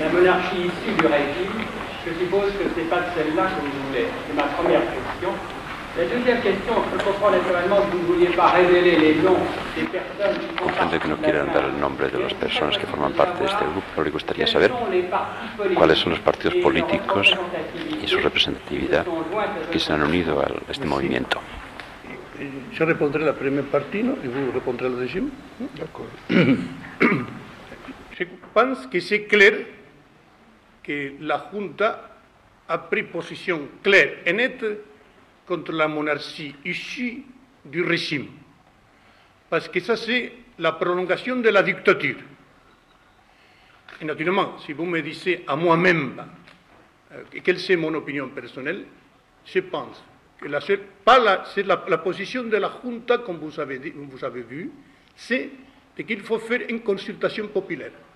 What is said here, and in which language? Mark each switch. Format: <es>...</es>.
<es>La monarquía</es> <fr>issue du régime, je suppose que ce n'est pas celle-là que vous voulez. C'est ma première question. La deuxième question, je comprends naturellement que vous ne vouliez pas révéler les noms des personnes qui font partie</fr> <es>que no quieren dar el nombre de las personas que forman parte de este grupo, pero le gustaría saber cuáles son los partidos políticos y su representatividad que se han unido a este movimiento. Yo respondré la primera parte, ¿no? Y vos respondré la décima. De acuerdo.</es> <fr>Je pense que c'est clair que la Junta a pris position claire et nette contre la monarchie issue du régime. Parce que ça, c'est la prolongation de la dictature. Et naturellement, si vous me dites à moi-même quelle est mon opinion personnelle, je pense que la position de la Junta, comme vous avez vu, c'est qu'il faut faire une consultation populaire.</fr>